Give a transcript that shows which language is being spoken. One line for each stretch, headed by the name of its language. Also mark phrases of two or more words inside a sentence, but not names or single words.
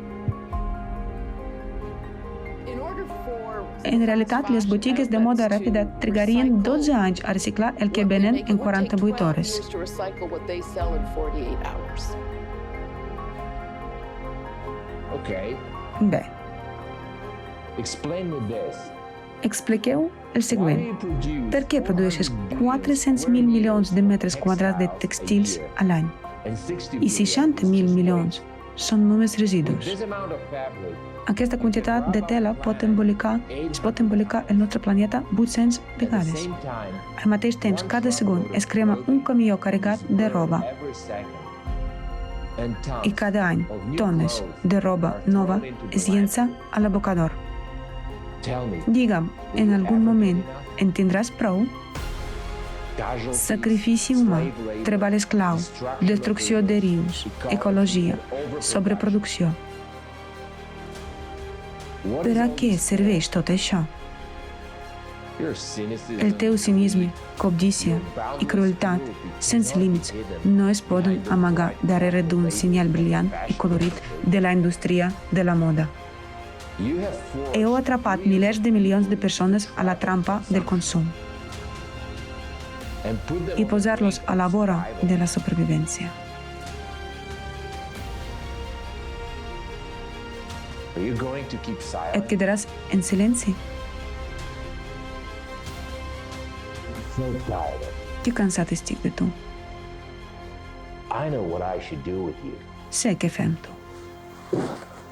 Catalan: En realitat, les botigues de moda ràpida trigarien 12 anys a reciclar el que venen en 48 hores.
English: Okay.
Catalan: Bé,
English: Explain me this.
Catalan: expliqueu el
English: Why
Catalan: següent.
English: do you produce
Catalan: Per què produeixes 400.000 milions de metres quadrats de textils a l'any?
English: and 60
Catalan: I 60.000 milions són només residus.
English: This amount of fabric,
Catalan: Aquesta quantitat de tela es pot embolicar el nostre planeta 800
English: at the
Catalan: vegades.
English: same time,
Catalan: Al mateix temps, cada segon es crema un camió carregat de roba
English: every second, and tons
Catalan: i cada any
English: of new
Catalan: tones
English: clothes
Catalan: de roba
English: are
Catalan: nova
English: thrown into the
Catalan: es llença a l'abocador.
English: landfill. Tell me,
Catalan: Digue'm, en algun moment en tindràs prou?
English: casualties,
Catalan: Sacrifici humà,
English: slave labor,
Catalan: treball esclau, destrucció de rius, ecologia, sobreproducció.
English: What
Catalan: Per
English: is
Catalan: a
English: all
Catalan: què
English: this
Catalan: serveix tot això?
English: for? Your cynicism,
Catalan: El teu cinisme, cobdícia i crueltat sense límits no es poden amagar darrere d'un senyal brillant i colorit de la indústria de la moda.
English: you have forced
Catalan: Heu atrapat milers de milions de persones a la trampa del consum
English: and put them
Catalan: i
English: on the
Catalan: posar-los
English: brink
Catalan: a
English: of
Catalan: la vora
English: survival.
Catalan: de la supervivència.
English: Are you going to keep
Catalan: Et
English: silent?
Catalan: quedaràs en silenci?
English: So tired.
Catalan: Que cansat estic de tu.
English: I know what I should do with you.
Catalan: Sé què fem tu.